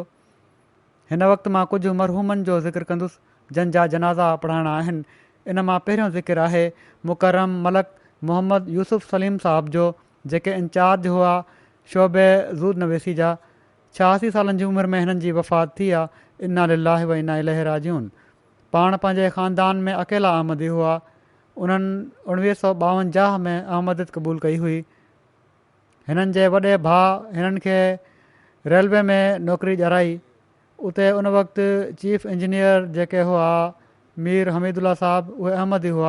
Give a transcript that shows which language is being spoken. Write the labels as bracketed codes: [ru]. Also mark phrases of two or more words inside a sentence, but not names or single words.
[sd] हिन वक़्तु मां कुझु मरहूमनि जो ज़िक्र कंदुसि जंहिंजा जनाज़ा पढ़ाइणा आहिनि। इन मां पहिरियों ज़िक्र आहे मुकरम मलक मोहम्मद यूसुफ सलीम साहब जो, जेके इंचार्ज हुआ शोबे ज़ूद नवेसी जा। 86 सालनि जी उमिरि में हिननि जी वफ़ात थी आहे। [ar] إنا لله وإنا إليه راجعون. [sd] पाण पंहिंजे ख़ानदान में अकेला अहमदी हुआ। उन्हनि 1952 में अहमदियत क़बूल कई हुई। हिननि जे वॾे भाउ हिननि खे रेलवे में नौकिरी ॾियाराई। उते उन वक़्तु चीफ इंजीनियर जेके हुआ मीर हमीदुल्ला साहब, उहे अहमदी हुआ।